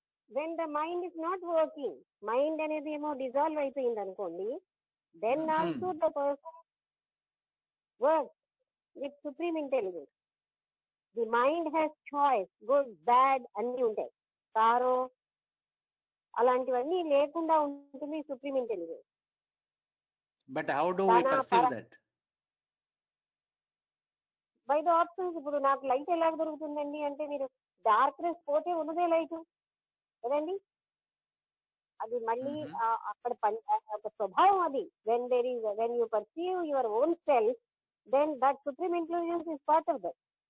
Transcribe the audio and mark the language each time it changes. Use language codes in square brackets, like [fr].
[en] When the mind is not working, mind [te] అనేది ఏమో dissolve అయిపోయింది అనుకోండి, [en] then also the person works with supreme intelligence. The mind has choice, good, bad [te] అన్ని ఉంటాయి. సారో అలాంటివన్నీ లేకుండా ఉంటుంది supreme intelligence. [en] But how do we perceive that? By the options. [te] ఇప్పుడు నాకు లైట్ ఎలా దొరుకుతుందండి అంటే మీరు డార్క్నెస్ పోతే ఉన్నదే లైట్ కదండి. అది మళ్ళీ అక్కడ ఒక స్వభావం అది. [en] When you perceive your own self, then that supreme intelligence is part of that.